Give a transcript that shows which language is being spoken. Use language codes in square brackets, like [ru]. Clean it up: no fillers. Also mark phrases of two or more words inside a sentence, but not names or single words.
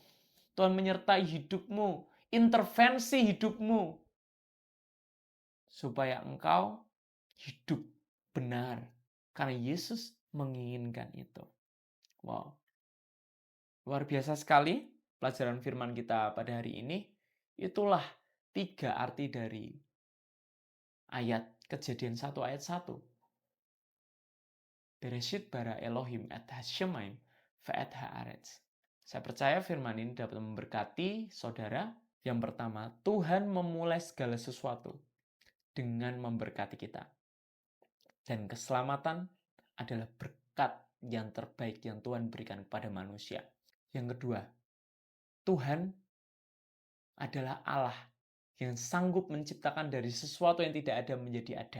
[id] Tuhan menyertai hidupmu, intervensi hidupmu, supaya engkau hidup benar. Karena Yesus menginginkan itu. Wow, luar biasa sekali pelajaran firman kita pada hari ini. Itulah 3 arti dari ayat Kejadian 1 ayat 1. [he] בראשית ברא אלהים את השמים ואת הארץ. [id] Saya percaya firman ini dapat memberkati saudara. Yang pertama, Tuhan memulai segala sesuatu dengan memberkati kita. Dan keselamatan adalah berkat yang terbaik yang Tuhan berikan kepada manusia. Yang kedua, Tuhan adalah Allah yang sanggup menciptakan dari sesuatu yang tidak ada menjadi ada.